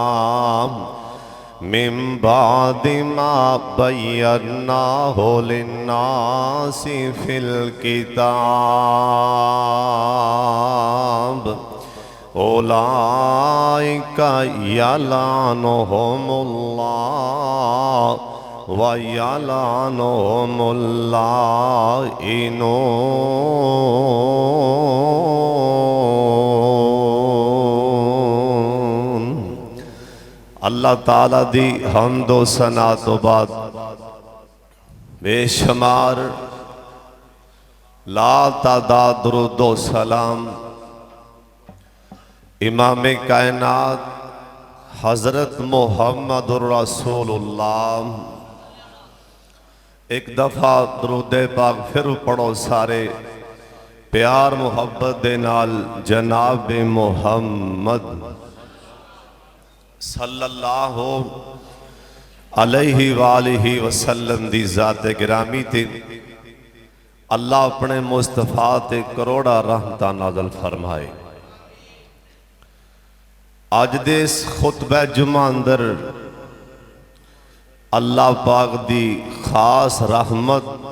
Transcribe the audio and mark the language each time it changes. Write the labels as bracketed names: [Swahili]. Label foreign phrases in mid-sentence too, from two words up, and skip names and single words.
[Arabic] من بعد ما بيناه للناس في الكتاب أولئك يلعنهم الله ويلعنهم اللاعنون. [Saraiki] اللہ تعالیٰ دی حمد و ثنا تو بعد بے شمار لاتعداد درود و سلام امام کائنات حضرت محمد [Arabic] رسول الله. [Saraiki] اک دفعہ درود پاک ول پڑھو سارے پیار محبت دے نال جناب محمد [Arabic] صلى الله عليه وآله وسلم [Saraiki] دی ذات گرامی تے اللہ اپنے مصطفیٰ تے کروڑاں رحمتاں نازل فرمائے. اج دے اس خطبہ جمعہ اندر اللہ پاک دی خاص رحمت